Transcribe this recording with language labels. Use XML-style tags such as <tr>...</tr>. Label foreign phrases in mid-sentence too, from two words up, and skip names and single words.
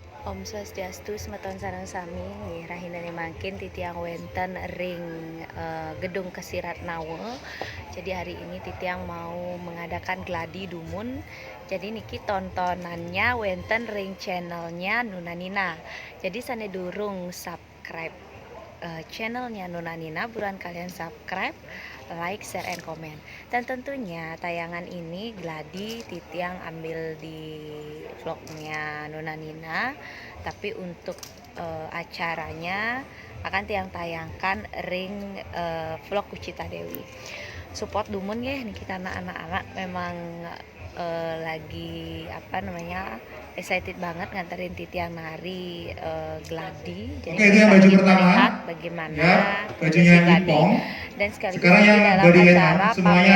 <ban>Om Swastiastu, semeton sareng sami nggih rahinane mangkin titiang wenten ring Gedung Kesirat Nawe.</ban> <id>Jadi hari ini titiang mau mengadakan gladi dumun. Jadi niki tontonannya wenten ring channelnya Nuna Nina. Jadi</id> <ban>sane durung</ban> <id>subscribe channelnya Nuna Nina, buruan kalian subscribe,</id> <en>like, share, and comment.</en> <id>Dan tentunya tayangan ini gladi titiang ambil di vlognya Nuna Nina, tapi untuk acaranya akan tiang tayangkan ring vlog Kucita Dewi. Support dumun ya nih, kita anak-anak memang lagi excited banget nganterin titiang nari gladi. Jadi oke, itu yang baju pertama lihat bagaimana ya, bajunya gladi. Ipong. Dan sekaligus Sekarang yang dalam body acara semuanya</id>